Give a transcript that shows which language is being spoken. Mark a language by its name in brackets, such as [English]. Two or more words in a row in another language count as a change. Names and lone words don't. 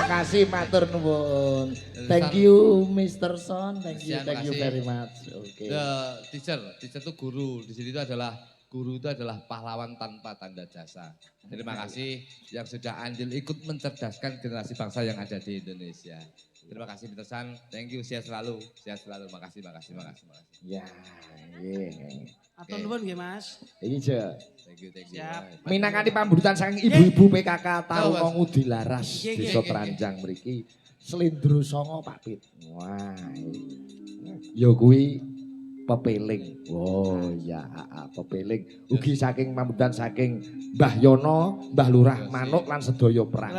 [Javanese] kasih matur nuwun. [English] Thank you Mr. Son, thank you [Indonesian] Makasih. [English] very much. [Indonesian] Oke. Teacher itu guru. Di sini itu adalah guru itu adalah pahlawan tanpa tanda jasa. Terima kasih yang sudah andil ikut mencerdaskan generasi bangsa yang ada di Indonesia. Terima kasih Mr. San, [English] thank you, [Indonesian] sehat selalu, makasih. Ya, [Javanese] nggih. Atur nuwun nggih Mas. Iki je. [English] Thank you. [Indonesian] Siap. [Javanese] Minangkani pamburutan saking ibu-ibu PKK Taruna Mas. Ngudi Laras Nggih, Desa nggih, Tranjang mriki Slendro Songo Pak Pit. Wah. Ya kuwi pepeling. Oh ya, pepeling. Ugi saking pamburutan saking Mbah Yono, Mbah Lurah Manuk lan sedaya perangkat.